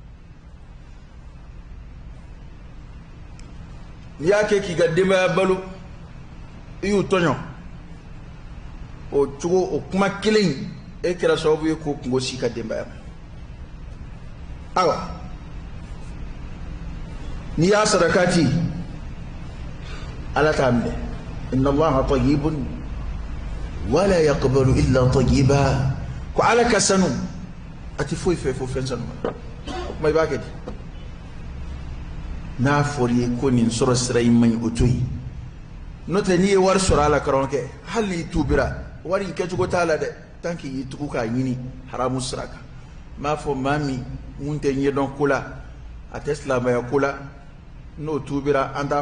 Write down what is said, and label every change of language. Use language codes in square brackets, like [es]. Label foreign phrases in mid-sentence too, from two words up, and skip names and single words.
[bm] n'i y'a kɛ k'i ka denbaya balo i y'u tɔɲɔ o cogo o kuma kelen e kɛra sababu ye k'o kungo si ka denbaya ma awa n'i y'a sadakati ala t'a minɛ [ar] إن الله طيب ولا يقبل إلا طيبا [bm] ko ala ka sanu a tɛ foyi fɛ fo fɛn sanu ma o kuma i b'a kɛ di n'a fɔra ye ko nin sɔrɔ sira in man ɲi o to yen n'o tɛ n'i ye wari sɔrɔ a la karamɔgɔkɛ hali n'i tubira wari in kɛcogo t'a la dɛ [fr] tant que [bm] y'i tugu k'a ɲini haramu sira kan n b'a fɔ maa min mun tɛ ɲɛdɔn ko la a tɛ silamɛya ko la n'o tubira an t'a